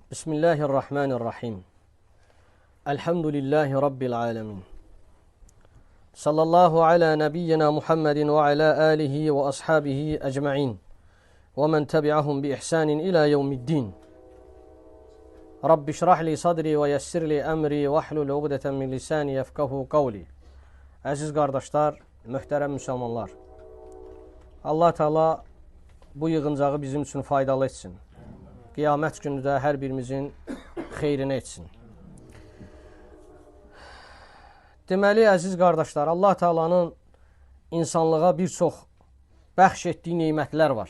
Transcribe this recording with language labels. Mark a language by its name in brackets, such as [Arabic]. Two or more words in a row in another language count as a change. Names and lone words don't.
[Arabic] بسم الله الرحمن الرحيم. الحمد لله رب العالمين. صلى الله على نبينا محمد وعلى آله وأصحابه أجمعين. ومن تبعهم بإحسان إلى يوم الدين. رب اشرح لي صدري ويسر لي أمري واحلل عقدة من لساني يفقهوا قولي. [Azerbaijani] Əziz qardaşlar, möhtərəm müsəlmanlar. Allah Teala bu yığıncağı bizim üçün faydalı etsin. Qiyamət günü də hər birimizin xeyrinə etsin. Deməli, əziz qardaşlar, Allah Teala'nın insanlığa bir çox bəxş etdiyi neymətlər var.